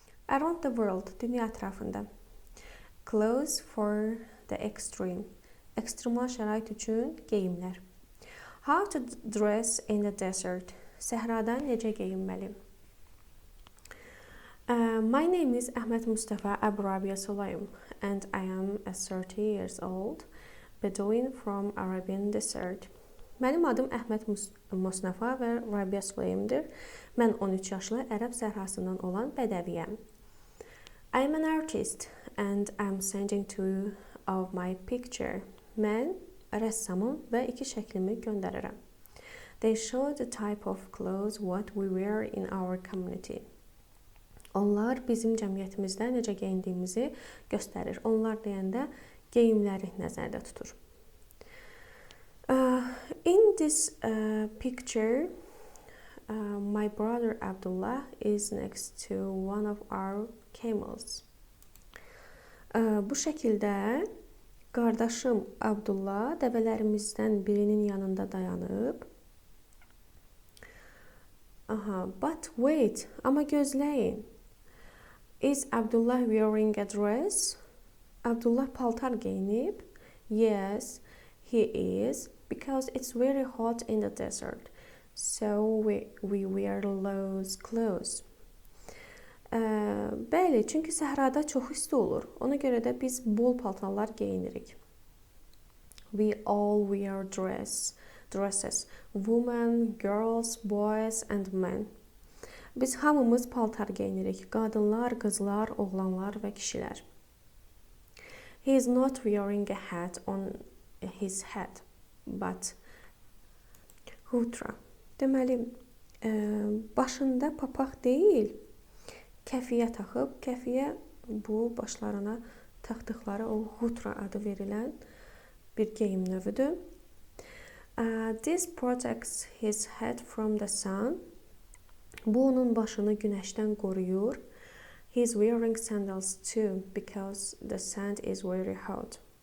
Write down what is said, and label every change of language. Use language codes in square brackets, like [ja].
[en] Around the World, [az] dünya ətrafında. [en] Clothes for the extreme. [az] Ekstremal şərait üçün geyimlər. [en] How to dress in the desert. [az] Səhrada necə geyinməli? [en] My name is Ahmed Mustafa Abu Rabia Sulaym and I am a 30 years old Bedouin from Arabian desert. [az] Mənim adım Əhməd Mustafa və Rabia Sulaymdır. Mən 13 yaşlı Ərəb səhrasından olan bədəviyəm. [en] I am an artist and I'm sending two of my picture. [az] Mən rəssamım və 2 şəklimi göndərirəm. [en] They show the type of clothes what we wear in our community. [az] Onlar bizim cəmiyyətimizdə necə geyindiyimizi göstərir. Onlar deyəndə geyimləri nəzərdə tutur. [en] In this picture, my brother Abdullah is next to one of our camels. [az] Bu şəkildə qardaşım Abdullah dəvələrimizdən birinin yanında dayanıb. [en] But wait, [az] amma gözləyin. [en] Is Abdullah wearing a dress? [az] Abdullah paltar geyinib? [en] Yes, he is, because it's very hot in the desert. So we wear those clothes. [az] Bəli, çünki səhrada çox isti olur. Ona görə də biz bol paltarlar geyinirik. [en] We all wear dresses. Women, girls, boys and men. [az] Biz hamımız paltar geyinirik. Qadınlar, qızlar, oğlanlar və kişilər. [en] He is not wearing a hat on his head, but hutra. [az] Deməli, başında papaq deyil, kəfiyə taxıb, kəfiyə bu başlarına taxdıqları o hutra adı verilən bir geyim növüdür. [en] This protects his head from the sun. [az] Bu onun başını günəşdən qoruyur. [en] He's wearing sandals too because the sand is very hot.